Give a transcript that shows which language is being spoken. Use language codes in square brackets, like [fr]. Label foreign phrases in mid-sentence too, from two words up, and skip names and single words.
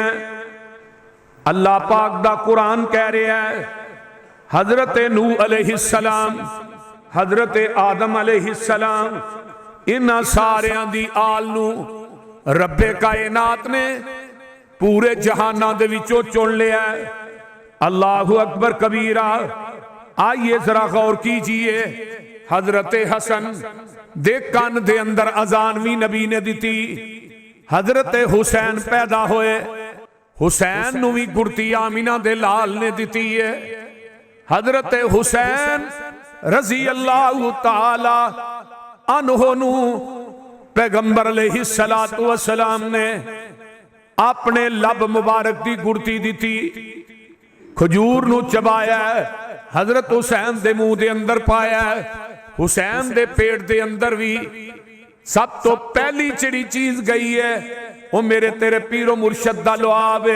[pa] اللہ پاک دا قرآن کہہ رہیا اے حضرت نوح علیہ السلام، حضرت آدم علیہ السلام، ایہناں ساریاں دی آل نوں ربِ کائنات نے پورے جہاناں دے وچوں چن لیا. [ar] الله أكبر كبيرا. [ur] آئیے ذرا غور کیجئے, [pa] حضرت حسن دے کن دے اندر اذان وی نبی نے دتی. حضرت حسین پیدا ہوئے، حسین نوں وی گڑھتی آمنہ دے لال نے دتی اے. حضرت حسین رضی اللہ تعالیٰ عنہ نوں پیغمبر علیہ الصلوٰۃ والسلام نے اپنے لب مبارک دی گڑھتی دتی. کھجور نوں چبایا، حضرت حسین دے منہ دے اندر پایا. حسین دے پیٹ دے اندر وی سب توں پہلی جیہڑی چیز گئی اے او میرے تیرے پیر و مرشد دا لعاب اے.